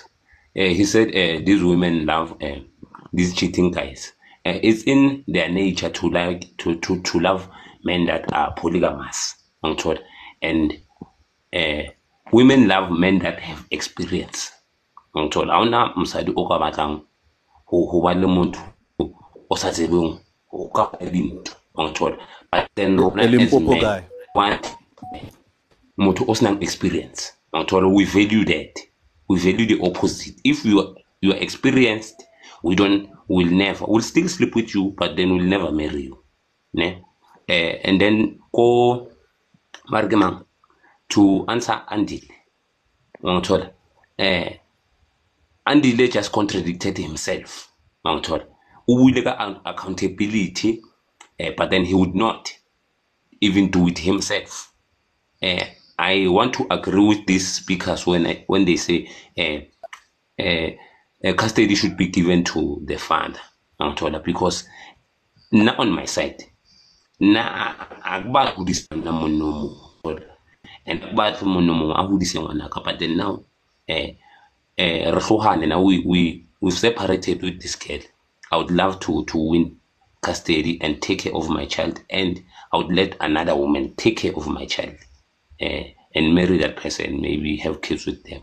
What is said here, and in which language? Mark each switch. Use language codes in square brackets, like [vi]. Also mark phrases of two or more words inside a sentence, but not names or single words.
[en] He said these women love these cheating guys. It's in their nature to like to love men that are polygamous. I'm told. And women love men that have experience. I'm told. [st] Auna msadi o ka batlang ho ba le motho o sa tsebeng o ka dintho. [en] I'm told. But then rona as Limpopo men guy. [st] want motho o senang experience. [en] We value that. We value the opposite. If you are experienced, we'll still sleep with you, but then we'll never marry you. Ne? And then go Margemang to answer Andile. Andile just contradicted himself. Accountability, but then he would not even do it himself. I want to agree with these speakers when they say custody should be given to the father, because now on my side, na akba hudisa na monomo and akba monomo a hudisa ngwanaka, but then now now we've separated with this girl. I would love to win custody and take care of my child, and I would let another woman take care of my child. And marry that person, maybe have kids with them.